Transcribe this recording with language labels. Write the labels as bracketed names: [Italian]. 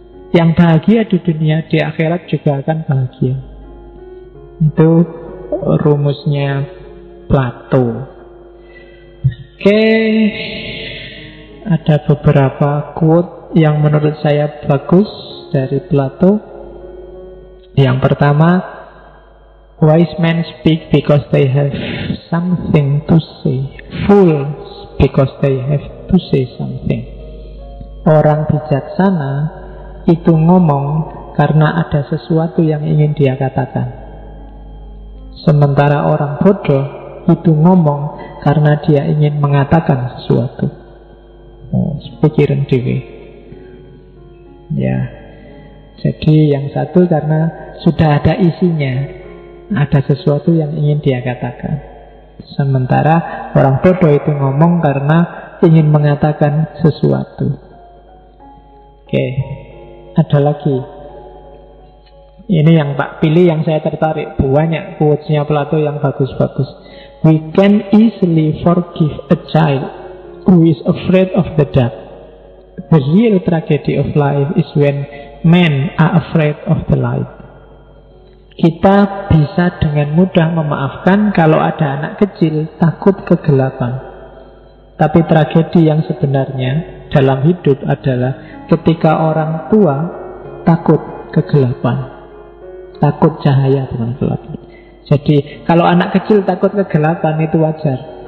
[Indonesian] Yang bahagia di dunia, di akhirat juga akan bahagia. Itu rumusnya Plato. Oke, ada beberapa quote yang menurut saya bagus dari Plato. [English] Yang pertama, wise men speak because they have something to say. Fools because they have to say something. [Indonesian] Orang bijaksana itu ngomong karena ada sesuatu yang ingin dia katakan. Sementara orang bodoh itu ngomong karena dia ingin mengatakan sesuatu. [Javanese] Pikiran dewe. [Indonesian] Ya. Jadi yang satu karena sudah ada isinya, ada sesuatu yang ingin dia katakan. Sementara orang bodoh itu ngomong karena ingin mengatakan sesuatu. Oke, ada lagi. Ini yang tak pilih, yang saya tertarik. Banyak quotes-nya Plato yang bagus-bagus. [English] We can easily forgive a child who is afraid of the dark. The real tragedy of life is when men are afraid of the light. [Indonesian] Kita bisa dengan mudah memaafkan kalau ada anak kecil takut kegelapan. Tapi tragedi yang sebenarnya dalam hidup adalah ketika orang tua takut kegelapan. Takut cahaya dengan gelap. Jadi kalau anak kecil takut kegelapan itu wajar.